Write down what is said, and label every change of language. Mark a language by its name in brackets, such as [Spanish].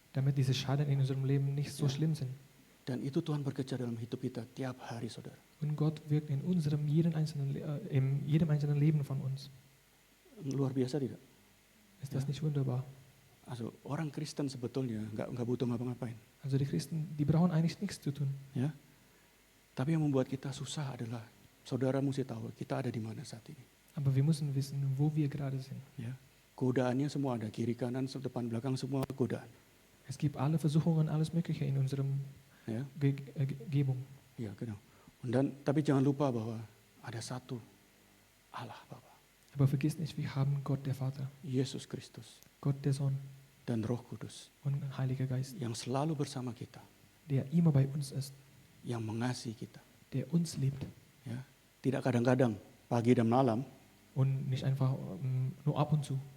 [German] damit diese Schaden in unserem Leben nicht so schlimm sind. [Indonesian] Dan itu Tuhan bekerja dalam hidup kita tiap hari, saudara. [German] Und Gott wirkt in jedem einzelnen Leben von uns. [Indonesian] Luar biasa tidak? [German] Ist das nicht wunderbar? [Indonesian] Also, orang Kristen sebetulnya nggak butuh ngapa-ngapain, [German] Also die Christen, die brauchen eigentlich nichts zu tun. [Indonesian] ya. Tapi yang membuat kita susah adalah saudara mesti tahu kita ada di mana saat ini. [German] Aber wir müssen wissen, wo wir gerade sind. [Indonesian] Ya. Godaannya semua ada, kiri kanan, depan belakang semua godaan. [German] Es gibt alle Versuchungen, alles Mögliche in unserem [Indonesian] Ya, [German] Umgebung. ya, genau. [Indonesian] Tapi jangan lupa bahwa ada satu Allah Bapa, [German] Aber vergiss nicht, wir haben Gott der Vater, [Indonesian] Yesus Kristus [German] Gott der Sohn [Indonesian] dan Roh Kudus [German] und Heiliger Geist, [Indonesian] yang selalu bersama kita, [German] der immer bei uns ist, [Indonesian] yang mengasihi kita. [German] der uns liebt [Indonesian] Ya, tidak kadang-kadang pagi dan malam, [German] und nicht einfach nur ab und zu,